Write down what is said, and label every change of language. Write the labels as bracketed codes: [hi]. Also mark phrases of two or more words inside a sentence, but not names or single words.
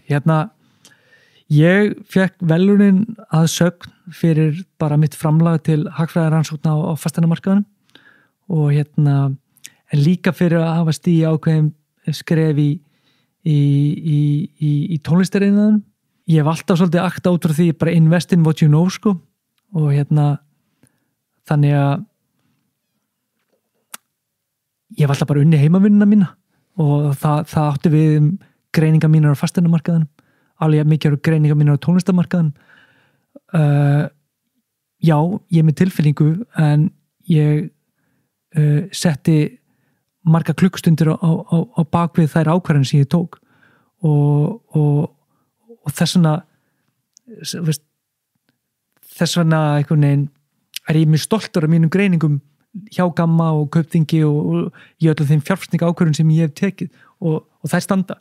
[is] Ég fekk velunin að sögn fyrir bara mitt framlag til hagfræðirannsókna á fasteignamarkaðinum og en líka fyrir að hafa stigið ákveðin skref í tónlistariðnaðinum. Ég hef alltaf svolítið akta út frá því bara [en] invest in what you know, [is] sko, og þannig að ég hef alltaf bara unni heimavinnuna mína og það átti við greiningar mínar á fasteignamarkaðinum, alveg mikið greiningar mínar á tónlistamarkaðinum. Já, ég með tilfinningu en ég setti marga klukkstundir á bakvið þær ákvarðanir sem ég tók og þess vegna einhvern veginn ég mjög stoltur af mínum greiningum hjá Gamma og Kaupþingi og í öllum þeim fjárfestinga ákvörðunum sem ég hef tekið og þær standa.